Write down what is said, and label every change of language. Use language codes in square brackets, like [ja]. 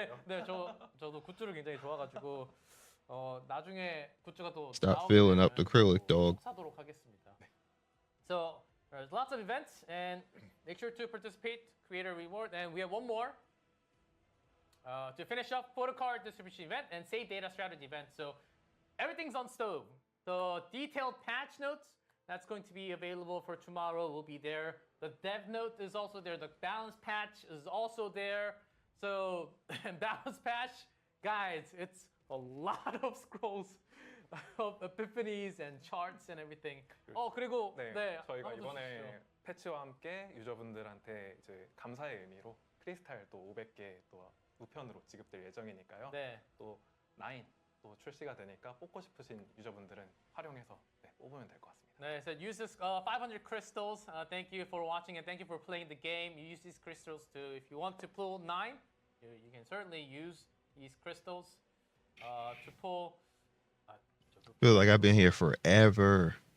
[ko] 네, 저도 굿즈를 굉장히 좋아가지고 나중에 굿즈가 또 [en] Stop filling up the acrylic, [ko] 또 [en] dog. [ko] 사도록 하겠습니다. [en] So there's lots of events and make sure to participate, create a reward, and we have one more. To finish up photo card distribution event and save data strategy event. So everything's on stove. The detailed patch notes that's going to be available for tomorrow will be there. The dev note is also there. The balance patch is also there. So balance patch, guys, it's a lot of scrolls of epiphanies and charts and everything. [ko] 그리고 네, 저희가 한번 더 이번에 주시죠. 패치와 함께 유저분들한테 이제 감사의 의미로 크리스탈 또 500개 또 우편으로 지급될 예정이니까요. 네. 또 9 또 출시가 되니까 뽑고 싶으신 유저분들은 활용해서 뽑으면 될 것 같습니다. [en] 네, so use this 500 crystals. Thank you for watching and thank you for playing the game. You use these crystals to, if you want to pull 9, you can certainly use these crystals to pull. Feel like I've been here forever.